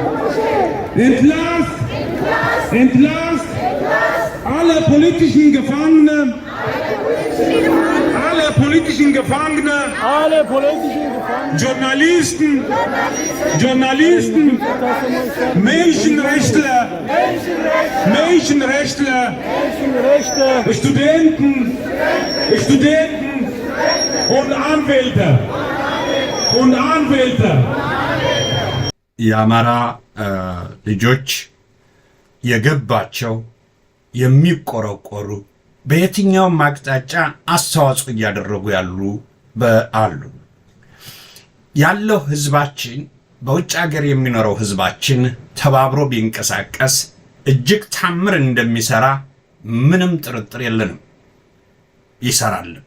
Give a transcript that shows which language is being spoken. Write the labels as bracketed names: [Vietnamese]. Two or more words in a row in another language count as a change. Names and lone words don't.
[German] Entlasst alle politischen Gefangenen, Journalisten, Menschenrechtler, Studenten und Anwälte. [Amharic] የአማራ ልጆች የገባቸው የሚቆረቆሩ በየትኛውም አቅጣጫ አስተዋጽኦ እያደረጉ አሉ ያለው ህዝባችን በውጭ ሀገር የሚኖረው ህዝባችን ተባብሮ ቢንቀሳቀስ እጅግ ታምር እንደሚሰራ ምንም ጥርጥር የለንም። ይሰራል።